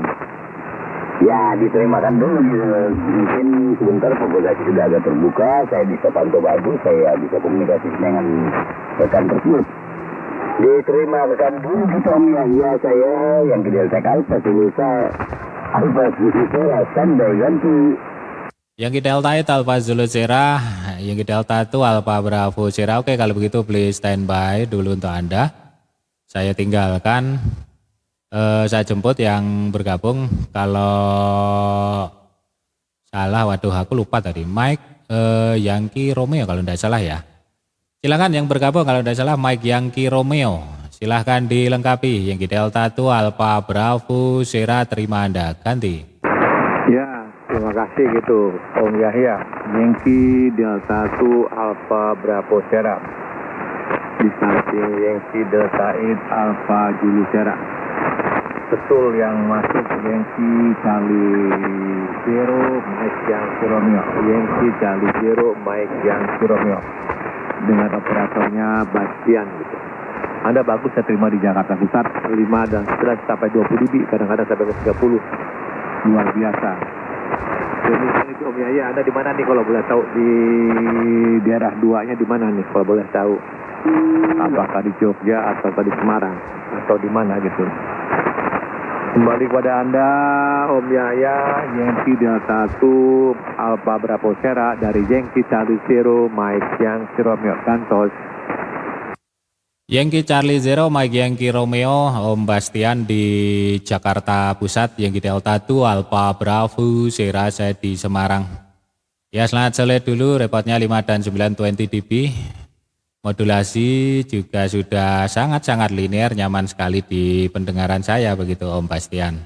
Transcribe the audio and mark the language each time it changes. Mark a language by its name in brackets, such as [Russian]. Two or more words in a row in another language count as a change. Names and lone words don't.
[Indonesian] Ya diterimakan dulu gitu. Mungkin sebentar populasi sudah agak terbuka, saya bisa pantau bagus, saya bisa komunikasi dengan rekan tersebut. Diterima rekan dulu gitu Om Yahya, saya yang ke Delta Alpha Zulusa Alpha Zulusa standby ganti. Yankee Delta 8 Alpha Zulu Sierra, Yankee Delta 2 Alpha Bravo Sierra. Oke, kalau begitu [English] please standby [Indonesian] dulu untuk Anda. Saya tinggalkan, saya jemput yang bergabung. Kalau salah, waduh aku lupa tadi. Mike Yankee Romeo kalau tidak salah ya. Silakan yang bergabung kalau tidak salah, Mike Yankee Romeo. Silahkan dilengkapi. Yankee Delta 2 Alpha Bravo Sierra, terima Anda, ganti. Ya, terima kasih gitu Om Yahya. Yankee Delta 2 Alpha Bravo Sierra. Disamping Yankee Delta 8 Alpha Zulu Sierra. Betul yang masuk Yankee Charlie Zero Mike Yankee Romeo. Yankee Charlie Zero Mike Yankee Romeo. Dengan operatornya Bastian gitu. Anda bagus, saya terima di Jakarta Pusat 5 dan 11 sampai 20 dB, kadang-kadang sampai 30. Luar biasa. Demikian itu Om Yahya, Anda di mana nih kalau boleh tahu, di daerah 2-nya di mana nih kalau boleh tahu? Apakah di Jogja atau di Semarang atau di mana gitu? Kembali kepada Anda Om Yahya, Yankee Delta 2 Alpha Bravo Sierra dari Yankee Charlie Zero Mike Yankee Romeo Santos. Yankee Charlie Zero Mike Yankee Romeo, Om Bastian di Jakarta Pusat, Yankee Delta 2 Alpha Bravo Sierra, saya di Semarang. Ya, selamat sore dulu, repotnya 5 dan 9 20 dB. modulasi juga sudah sangat-sangat linear, nyaman sekali di pendengaran saya begitu Om Bastian.